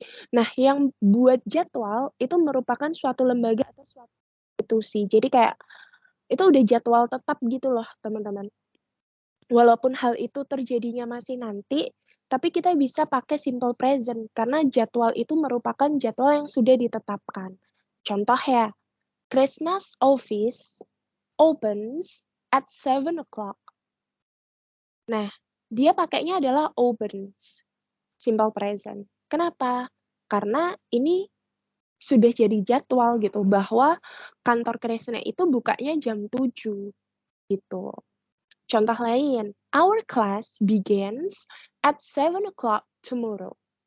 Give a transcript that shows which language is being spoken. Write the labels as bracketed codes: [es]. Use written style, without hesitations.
[id] Nah, yang buat jadwal itu merupakan suatu lembaga atau suatu institusi. Jadi kayak itu udah jadwal tetap gitu loh, teman-teman. Walaupun hal itu terjadinya masih nanti, Tapi kita bisa pakai simple present karena jadwal itu merupakan jadwal yang sudah ditetapkan. Contoh ya, [en] Christmas office opens at 7 o'clock. [id] Nah, dia pakainya adalah opens, simple present. Kenapa? Karena ini sudah jadi jadwal gitu, bahwa kantor Kresna itu bukanya jam 7 gitu. Contoh lain, [en] our class begins at 7 o'clock tomorrow.